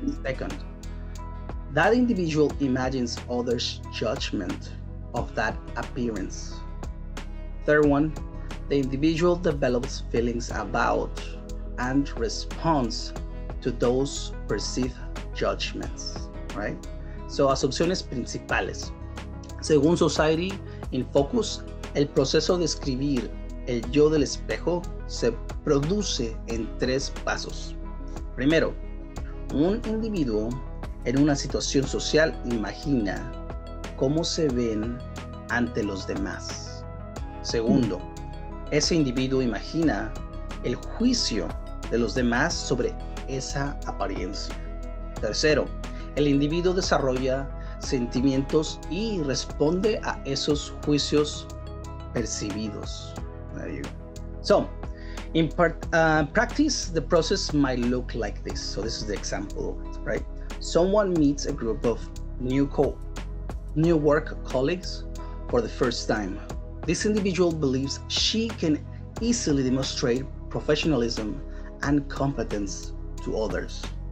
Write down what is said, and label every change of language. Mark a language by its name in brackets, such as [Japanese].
[English] Second, that individual imagines others' judgment of that appearance. Third one, the individual develops feelings about and responds to those perceived judgments, right? [Spanish] So, asunciones principales. Según Society in Focus, el proceso de escribir el yo del espejo se produce en 3 pasos. Primero, un individuo en una situación social imagina cómo se ven ante los demás. Segundo, ese individuo imagina el juicio de los demás sobre esa apariencia. Tercero, el individuo desarrolla sentimientos y responde a esos juicios percibidos. [English] There you go. So, in practice, the process might look like this. So this is the example, right? Someone meets a group of new work colleagues for the first time. This individual believes she can easily demonstrate professionalism and competence to others.